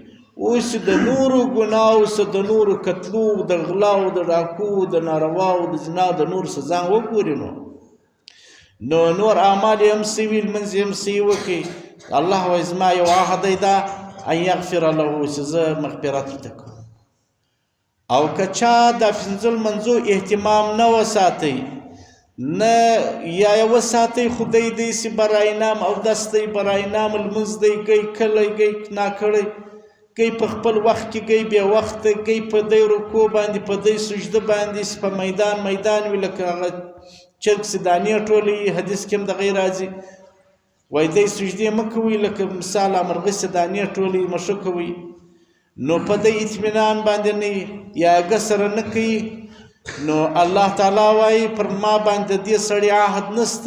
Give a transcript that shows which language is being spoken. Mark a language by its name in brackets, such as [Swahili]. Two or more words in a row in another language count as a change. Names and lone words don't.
[Pashto] اوس د نورو ګناو څه، د نورو قتلو، د غلاو، د ډاکو، د نارواو، د زنا، د نور څه ځان وګوري نو نور اعمال یې هم څه وي، لمونځ یې هم څه وکړي. الله وایي زما یو عهد دی دا [Arabic] ان یغفر له [Pashto] چې زه مغفرت ورته کوم. او که چا د پنځه لمونځو اهتمام نه وساتئ، نه یا یې وساتئ خو دی چې [Persian] برای نام [Pashto] اودس دی، [Persian] برای نام [Pashto] لمونځ دی، گی کلی گی ناکړی، گی په خپل وخت کې، گی بې وخته، گی په دی رکوع باندې، په دی سجده باندې، په میدان وي لکه هغه چرګ چې دانې ټولوي، حدیث کې هم دغه راځي، وایي دی سجدې مه کوئ لکه مثال مرغۍ چې دانې ټولوي، مه کوئ. نو په دی اطمینان باندې نه یا هغه سره نه کوي، نو الله تعالی وایي پر ما باندې د دې سړي عهد نسته.